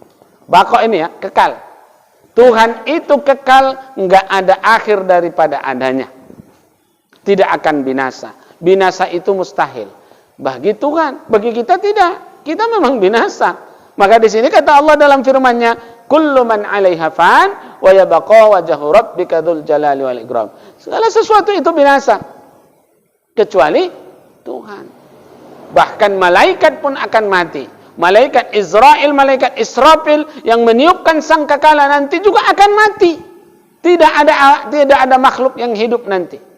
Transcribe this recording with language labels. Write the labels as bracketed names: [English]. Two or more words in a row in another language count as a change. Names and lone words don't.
[Indonesian] Baqa ini ya, kekal. Tuhan itu kekal, enggak ada akhir daripada adanya. Tidak akan binasa. Binasa itu mustahil. Bagi Tuhan, bagi kita tidak. Kita memang binasa. Maka di sini kata Allah dalam firman-Nya, [Arabic] كل من عليها فان ويبقى وجه ربك ذو الجلال والإكرام. [Indonesian] Segala sesuatu itu binasa kecuali Tuhan. Bahkan malaikat pun akan mati. Malaikat Israel, malaikat Israfil yang meniupkan sangkakala nanti juga akan mati. Tidak ada makhluk yang hidup nanti.